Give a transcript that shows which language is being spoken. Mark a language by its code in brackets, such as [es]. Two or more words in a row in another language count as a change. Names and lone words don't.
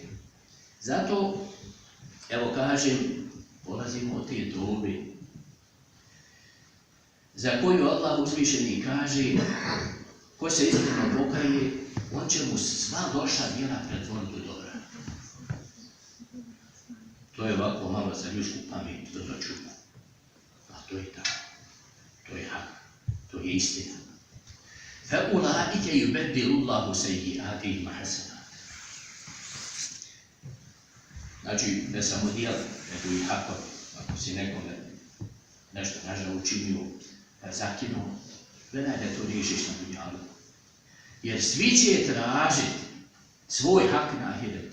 [bs] Zato, evo kažem, polazimo od te dobe, za koju Allah uzvišeni kaže, ko se iskreno pokaje, on će mu sva loša djela pretvoriti u dobra. To je ovako malo za ljudsku pamet, dobro čudno. A to je tako, to je hak, to je istina. [ar] فَأُولَٰئِكَ يُبَدِّلُ اللَّهُ سَيِّئَاتِهِمْ حَسَنَاتٍ. [bs] Znači, ne samo djela, nego i hakovi. Ako si nekome nešto nažal učinio, zakinuo, gledaj da to riješiš na dunjalu. Jer svi će tražiti svoj hak na ahiretu.